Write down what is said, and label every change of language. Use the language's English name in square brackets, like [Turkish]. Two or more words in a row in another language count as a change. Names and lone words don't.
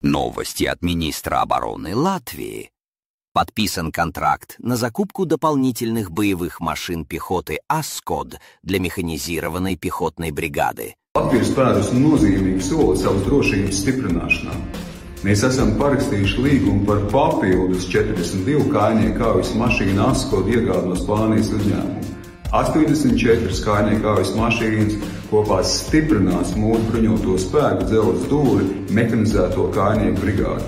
[Russian] Новости от министра обороны Латвии. Подписан контракт на закупку дополнительных боевых машин пехоты «Аскод» для механизированной пехотной бригады. [Latvian] Latvija ir spērusi nozīmīgu soli savas drošības stiprināšanā. Mēs esam parakstījuši līgumu par papildus 42 kājnieku kaujas mašīnu Askod iegādi no Spānijas uzņēmuma. 84 kājnieku kaujas mašīnas kopā stiprinās mūsu bruņoto spēku dzelzs dūri mehanizēto kājnieku brigādi.